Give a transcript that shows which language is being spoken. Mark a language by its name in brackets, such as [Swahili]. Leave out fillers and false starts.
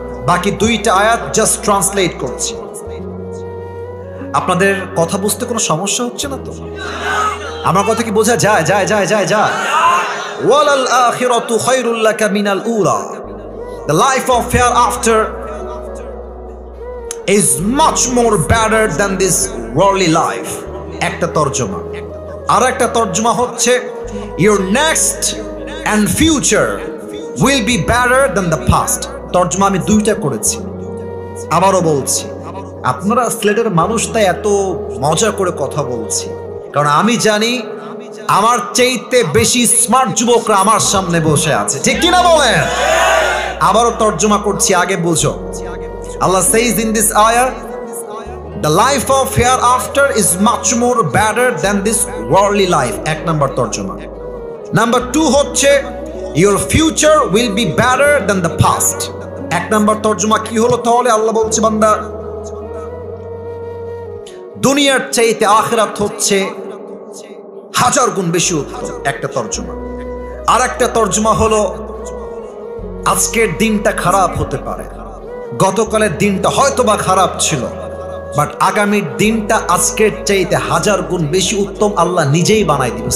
[Bangla] বাকি 2টা আয়াত জাস্ট ট্রান্সলেট করছি। আপনাদের কথা বুঝতে কোনো সমস্যা হচ্ছে না তো? আমার কথা কি বোঝা যায়? যায় যায় যায় যায় [Arabic] ওয়ালাল আখিরাতু খায়রুল লাকা মিনাল উলা। [English] The life of hereafter is much more better than this worldly life. [Bangla] একটা তরজমা। আর একটা তরজমা হচ্ছে, [English] your next and future will be better than the past. [Bangla] তরজমা আমি 2টা করেছি। আবারও বলছি, আপনারা সিলেটের মানুষ, তাই এত মজা করে কথা বলছি, কারণ আমি জানি আমার চাইতে বেশি স্মার্ট যুবকরা আমার সামনে বসে আছে, ঠিক কিনা বলেন? আবারও তরজমা করছি, আগে বুঝো। [English] Allah says in this ayah, the life of hereafter is much more better than this worldly life. [Bangla] 1 number তরজমা। Number 2 হচ্ছে, [English] your future will be better than the past. [Bangla] 1 নম্বর তরজমা কি হলো তাহলে? আল্লাহ বলছে, বান্দা, দুনিয়ার চাইতে আখিরাত হচ্ছে 1000 গুণ বেশি উত্তম। একটা তরজমা। আর একটা তরজমা হলো, আজকের দিনটা খারাপ হতে পারে, গতকালের দিনটা হয়তোবা খারাপ ছিল, বাট আগামীর দিনটা আজকের চাইতে 1000 গুণ বেশি উত্তম আল্লাহ নিজেই বানাই দিবে।